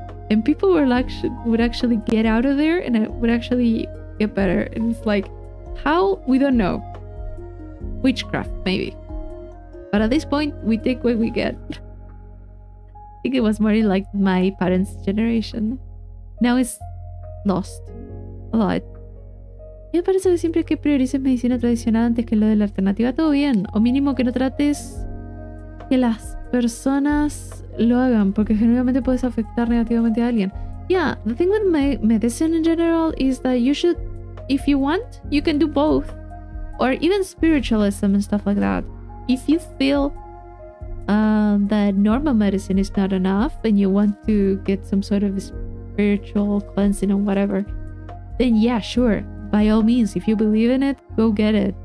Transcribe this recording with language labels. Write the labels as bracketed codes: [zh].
[en] And people were like, would actually get out of there and it would actually get better. And it's like, how? We don't know. Witchcraft, maybe. But at this point, we take what we get. I think it was more like my parents' generation. Now it's lost a lot. [es] Y me parece que siempre que priorices medicina tradicional antes que lo de la alternativa, todo bien. O mínimo que no trates que las personas lo hagan, porque genuinamente puedes afectar negativamente a alguien. [en] Yeah, the thing with medicine in general is that you should, if you want, you can do both. Or even spiritualism and stuff like that. If you feel that normal medicine is not enough and you want to get some sort of spiritual cleansing or whatever, then yeah, sure, by all means, if you believe in it, go get it.